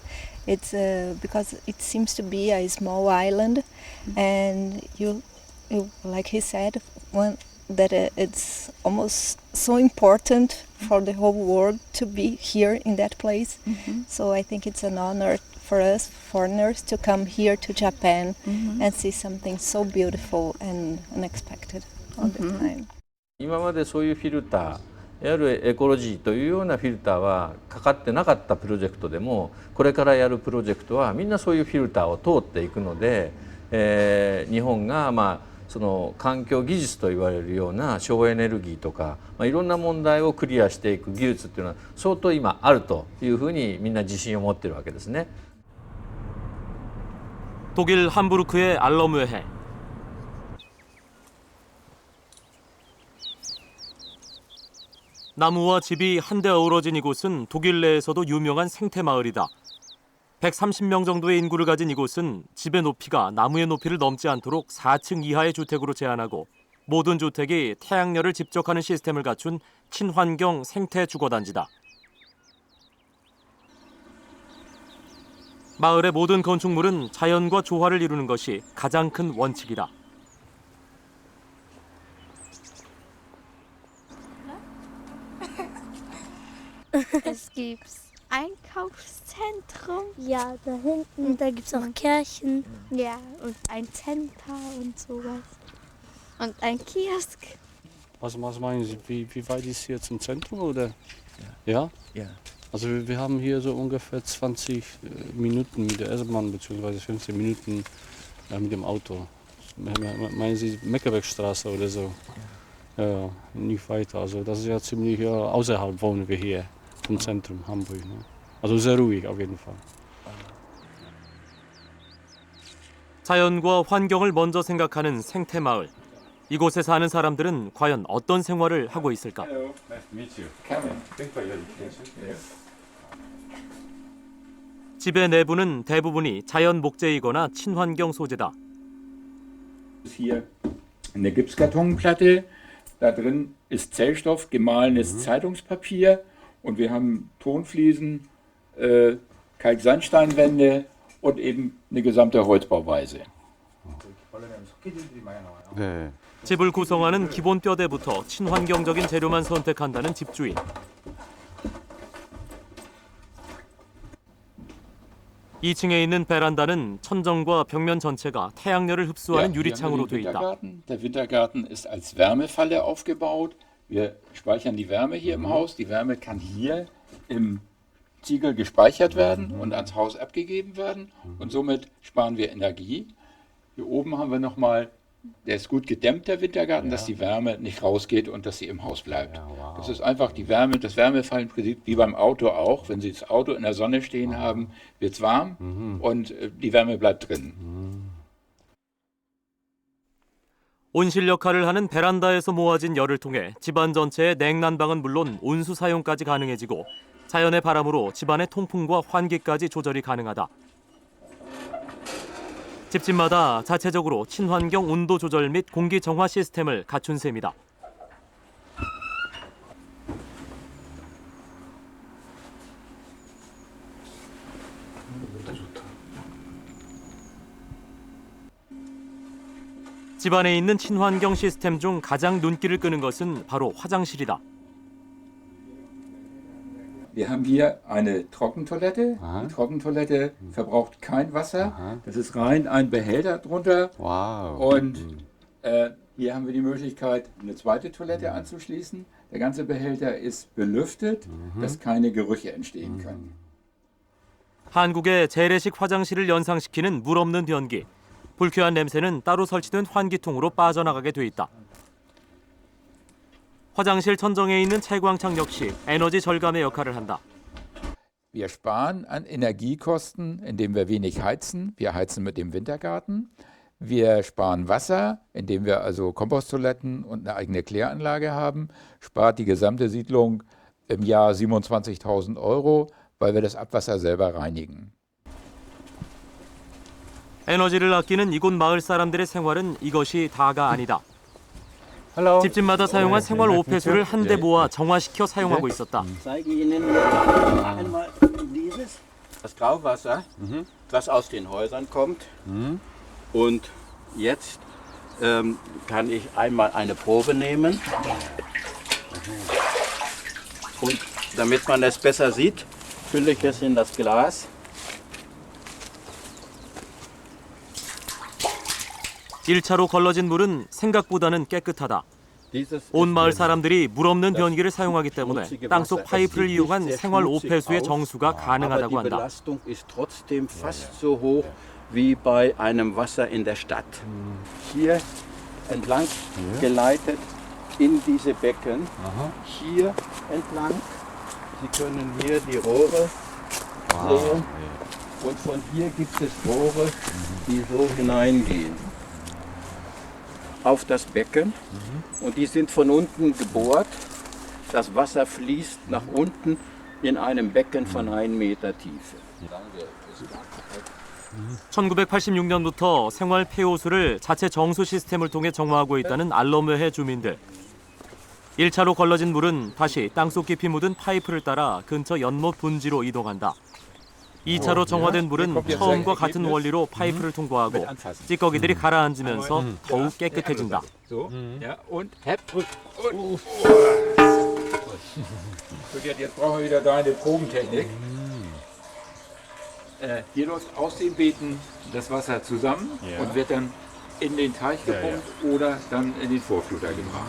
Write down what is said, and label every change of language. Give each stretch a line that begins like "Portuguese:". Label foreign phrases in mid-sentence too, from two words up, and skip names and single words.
English: It's because it seems to be a small island, and you like he said, that it's almost so important for the whole world to be here in that place. So I think it's an honor for us foreigners to come here to Japan and see something so beautiful and unexpected all the time.
Japanese: 今までそういうフィルター、いわゆるエコロジーというようなフィルターはかかってなかったプロジェクトでも、これからやるプロジェクトはみんなそういうフィルターを通っていくので、日本がその環境技術と言われるような省エネルギーとか、いろんな問題をクリアしていく技術っていうのは相当今あるというふうにみんな自信を持っているわけですね。
Korean: 독일 함부르크의 알럼웨해. 나무와 집이 한데 어우러진 이곳은 독일 내에서도 유명한 생태 마을이다. 130명 정도의 인구를 가진 이곳은 집의 높이가 나무의 높이를 넘지 않도록 4층 이하의 주택으로 제한하고 모든 주택이 태양열을 집적하는 시스템을 갖춘 친환경 생태 주거단지다. 마을의 모든 건축물은 자연과 조화를 이루는 것이 가장 큰 원칙이다.
German: Es gibt Einkaufszentrum. Ja, da hinten, da gibt es auch Kirchen. Ja, und ein Center und sowas. Und ein Kiosk. Was meinen Sie, wie weit ist hier zum Zentrum, oder? Ja? Ja. Also wir haben hier so ungefähr 20 Minuten mit der S-Bahn, beziehungsweise 15 Minuten mit dem Auto. Meinen Sie Meckerbeckstraße oder so? nicht weiter. Also das ist ja ziemlich außerhalb wohnen wir hier vom Zentrum Hamburg. Ne? Also sehr ruhig auf jeden Fall.
Korean: 자연과 환경을 먼저 생각하는 생태마을. 이곳에 사는 사람들은 과연 어떤 생활을 하고 있을까?
English: Hello, nice to meet you. Come in. Thanks for your education. Yes.
Korean: 집의 내부는 대부분이 자연 목재이거나 친환경 소재다.
German: Hier eine Gipskartonplatte, da drin ist Zellstoff, gemahlenes Zeitungspapier und wir haben Tonfliesen, Kalksandsteinwände und eben eine gesamte Holzbauweise.
Korean: 네. 집을 구성하는 기본 뼈대부터 친환경적인 재료만 선택한다는 집주인. (2층에) 있는 베란다는 천정과 벽면 전체가 태양열을 흡수하는 유리창으로 돼 있다.
German: Der Wintergarten ist als Wärmefalle aufgebaut. Wir speichern die Wärme hier im Haus. Die Wärme kann hier im Ziegel gespeichert werden und ans Haus abgegeben werden. Und somit sparen wir Energie. Hier oben haben wir nochmal, der ist gut gedämmt, der Wintergarten, dass die Wärme nicht rausgeht und dass sie im Haus bleibt. Das ist einfach die Wärme, das Wärmefallenprinzip, wie beim Auto auch. Wenn Sie das Auto in der Sonne stehen haben, wird es warm und die Wärme bleibt drin.
Korean: 온실 역할을 하는 베란다에서 모아진 열을 통해 집안 전체의 냉난방은 물론 온수 사용까지 가능해지고 자연의 바람으로 집안의 통풍과 환기까지 조절이 가능하다. 집집마다 자체적으로 친환경 온도 조절 및 공기 정화 시스템을 갖춘 셈이다. 집안에 있는 친환경 시스템 중 가장 눈길을 끄는 것은 바로 화장실이다.
German: Wir haben hier eine Trockentoilette. Die Trockentoilette verbraucht kein Wasser. Das ist rein ein Behälter drunter. Und hier haben wir die Möglichkeit, eine zweite Toilette anzuschließen. Der ganze Behälter ist belüftet, dass keine Gerüche entstehen können.
Korean: 한국의 재래식 화장실을 연상시키는 물 없는 변기. 불쾌한 냄새는 따로 설치된 환기통으로 빠져나가게 돼 있다. 화장실 천정에 있는 채광창 역시 에너지 절감의 역할을 한다.
German: Wir sparen an Energiekosten, indem wir wenig heizen. Wir heizen mit dem Wintergarten. Wir sparen Wasser, indem wir also Komposttoiletten und eine eigene Kläranlage haben. Spart die gesamte Siedlung im Jahr 27.000 €, weil wir das Abwasser selber reinigen.
Korean: 에너지를 아끼는 이곳 마을 사람들의 생활은 이것이 다가 아니다. 집집마다 사용한 생활 오폐수를 한데 모아 정화시켜 사용하고 있었다.
German: Das Grauwasser, das aus den Häusern kommt. Und jetzt kann ich einmal eine Probe nehmen. Und damit man es besser sieht, fülle ich es in das Glas.
Korean: (1차로) 걸러진 물은 생각보다는 깨끗하다. 온 마을 사람들이 물 없는 변기를 사용하기 때문에 땅속 파이프를 이용한 생활 오폐수의 정수가 가능하다고 한다.
German: Die Belastung ist trotzdem fast so hoch wie bei einem Wasser in der Stadt. Hier entlang geleitet in diese Becken, hier entlang. Sie können hier die Rohre sehen und von hier gibt es Rohre, die so hineingehen auf das Becken und die sind von unten gebohrt. Das Wasser fließt nach unten in einem Becken von 1 Meter Tiefe.
Korean: 1986년부터 생활 폐호수를 자체 정수 시스템을 통해 정화하고 있다는 알러메해 주민들. 1차로 걸러진 물은 다시 땅속 깊이 묻은 파이프를 따라 근처 연못 분지로 이동한다. 2차로 정화된 물은 처음과 같은 원리로 파이프를 통과하고 찌꺼기들이 가라앉으면서 더욱 깨끗해진다.
German: Jetzt brauchen wir wieder deine Probentechnik. Hier läuft aus den Beeten das Wasser zusammen und wird dann in den Teich gepumpt oder dann in den Vorfluter gebracht.